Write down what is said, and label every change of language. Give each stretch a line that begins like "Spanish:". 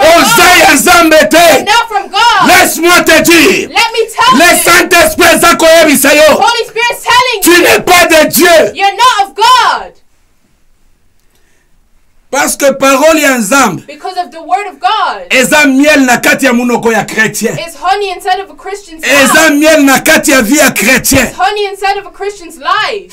Lingala: oza
English: God.
Lingala: ya Nzambe
English: You're not from God.
French: Laisse-moi te dire,
English: Let me tell
French: le
English: you.
Lingala: Saint-Esprit eza koyebisa yo,
English: Holy Spirit's telling
French: tu
English: you.
French: n'es pas de Dieu,
English: You're not of God.
French: parce que parole
Lingala: ya Nzambe
English: Because of the word of God.
Lingala: eza miel na kati ya munoko ya chrétien,
English: It's honey inside of a Christian's
Lingala: eza
English: mouth.
Lingala: miel na kati ya vie ya chrétien.
English: It's honey inside of a Christian's life.